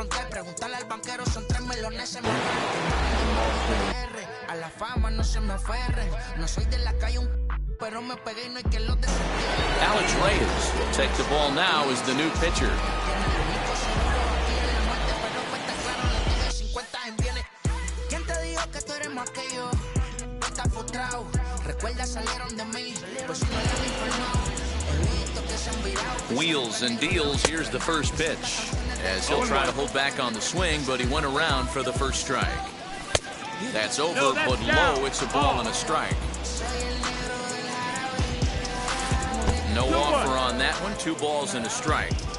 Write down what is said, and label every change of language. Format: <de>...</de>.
<es>Preguntarle al banquero, son 3 melones. A la fama no se me aferren. No soy de la calle, pero me pegué y no hay que los desentierre.</es> <en>Alex Reyes will take the ball now as the new pitcher.</en> <es>¿Quién te dijo que tú eres más que yo? Estás frustrado. Recuerda, salieron de mí, por si no le han informado.</es> <en>Wheels and deals. Here's the first pitch, as he'll try to hold back on the swing, but he went around for the first strike. That's over, but low. It's a ball and a strike. No offer on that one. 2 balls and a strike.</en>